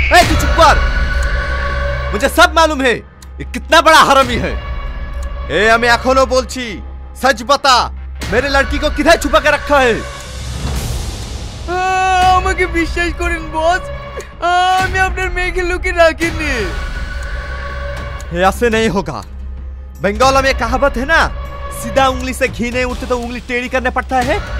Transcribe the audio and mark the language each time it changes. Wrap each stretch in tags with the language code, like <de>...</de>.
<hi>तू चुप कर, मुझे सब मालूम है ये कितना बड़ा हरामी है।</hi> <bn>আমি এখনো বলছি,</bn> <hi>सच बता, मेरे लड़की को किधर छुपा के रखा है?</hi> <bn>আমাকে বিশ্বাস করেন বস, আমি আপনার মেয়েকে লুকিয়ে রাখিনি।</bn> <hi>ऐसे नहीं होगा। बंगाल में कहावत है ना, सीधा उंगली से घी नहीं उठते तो उंगली टेढ़ी करने पड़ता है।</hi>